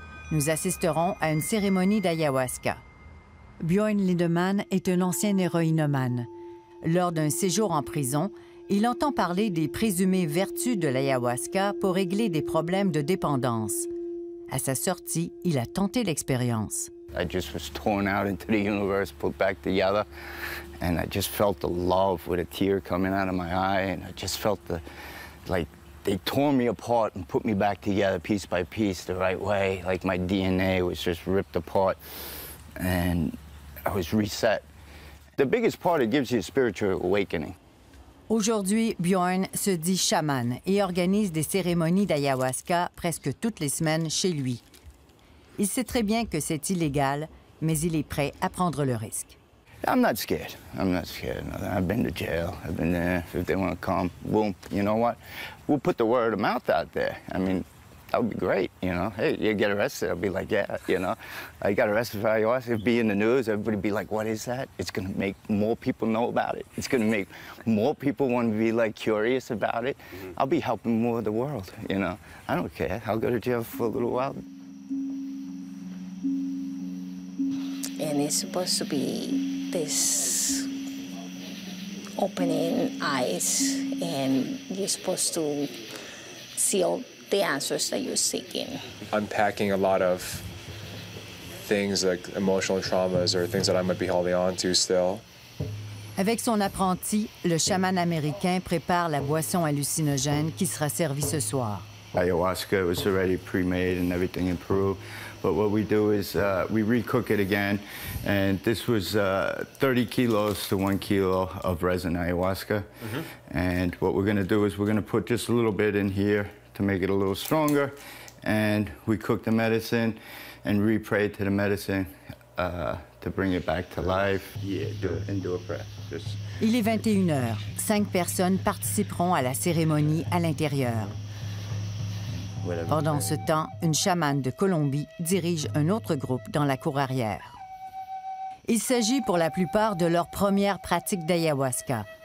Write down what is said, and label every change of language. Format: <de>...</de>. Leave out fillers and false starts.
<fr>Nous assisterons à une cérémonie d'ayahuasca. Bjorn Lindemann est un ancien héroïnomane. Lors d'un séjour en prison, il entend parler des présumées vertus de l'ayahuasca pour régler des problèmes de dépendance. À sa sortie, il a tenté l'expérience.</fr> <en>I just was torn out into the universe, put back together, and I just felt the love with a tear coming out of my eye, and I just felt like they tore me apart and put me back together piece by piece the right way, like my DNA was just ripped apart, and I was reset. The biggest part, it gives you a spiritual awakening.</en> <fr>Aujourd'hui, Bjorn se dit chaman et organise des cérémonies d'ayahuasca presque toutes les semaines chez lui. Il sait très bien que c'est illégal, mais il est prêt à prendre le risque.</fr> <en>I'm not scared. I'm not scared. I've been to jail. I've been there. If they want to come, boom, you know what? We'll put the word of mouth out there. I mean, that would be great, you know? Hey, you get arrested, I'll be like, yeah, you know? I got arrested for ayahuasca, it'd be in the news, everybody would be like, what is that? It's going to make more people know about it. It's going to make more people want to be, like, curious about it. I'll be helping more of the world, you know? I don't care. I'll go to jail for a little while. And it's supposed to be this opening eyes, and you're supposed to see all the answers that you're seeking. Unpacking a lot of things like emotional traumas or things that I might be holding on to still.</en> <fr>Avec son apprenti, le chaman américain prépare la boisson hallucinogène qui sera servie ce soir.</fr> <en>Ayahuasca was already pre-made and everything in Peru. But what we do is we recook it again. And this was 30 kilos to 1 kilo of resin ayahuasca. And what we're going to do is we're going to put just a little bit in here to make it a little stronger. And we cook the medicine and re-pray to the medicine to bring it back to life. Yeah, do it and do a prayer.</en> <fr>Il est 21h. 5 personnes participeront à la cérémonie à l'intérieur. Pendant ce temps, une chamane de Colombie dirige un autre groupe dans la cour arrière. Il s'agit pour la plupart de leur première pratique d'ayahuasca.</fr>